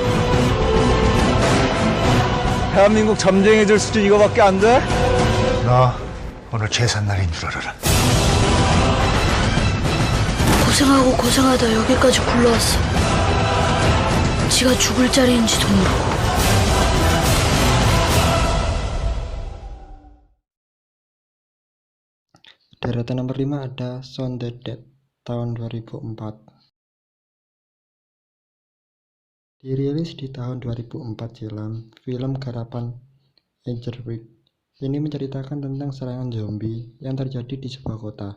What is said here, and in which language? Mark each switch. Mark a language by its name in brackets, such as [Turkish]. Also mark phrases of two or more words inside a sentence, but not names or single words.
[Korean] 대한민국 점쟁이들 수준 이거밖에 안 돼? 너 오늘 계산날인 줄 알아라. 고생하고 고생하다 여기까지 굴러왔어. 지가 죽을 자리인지도 모르고. [Indonesian] Deretan nomor 5 ada Shaun the Dead tahun 2004. Dirilis di tahun 2004 silam, film garapan Edgerwick ini menceritakan tentang serangan zombie yang terjadi di sebuah kota.